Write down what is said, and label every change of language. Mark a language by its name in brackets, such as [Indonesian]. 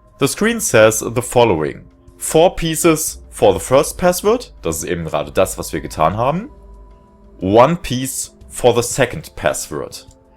[English] The screen says the following. 4 pieces for the first password. [German] Das ist eben gerade das, was wir getan haben. [English] 1 piece for the second password.